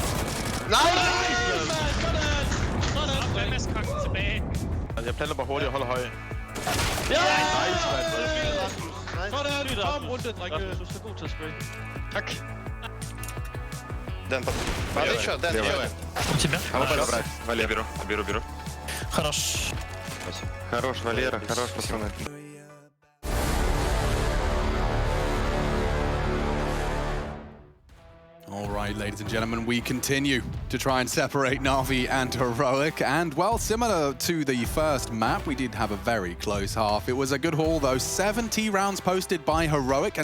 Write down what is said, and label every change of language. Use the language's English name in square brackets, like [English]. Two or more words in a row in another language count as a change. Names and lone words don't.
[Danish] Nej! Sådan. Hvad med skranken tilbage? Jeg planter bare hurtigt og holder høje. Ja! Nice, mand. Sådan. Kom rundt, drenge. Du er så god til at spray. Tak. Den по... [Russian] Смотри, что, Дэн, делай. У тебя? Хорошо, брать. Валера, беру. Хорош. Хорош, Валера, хорош, пацаны. [English] All right, ladies and gentlemen, we continue to try and separate Na'Vi and Heroic. And, well, similar to the first map, we did have a very close half. It was a good haul, though. 70 rounds posted by Heroic.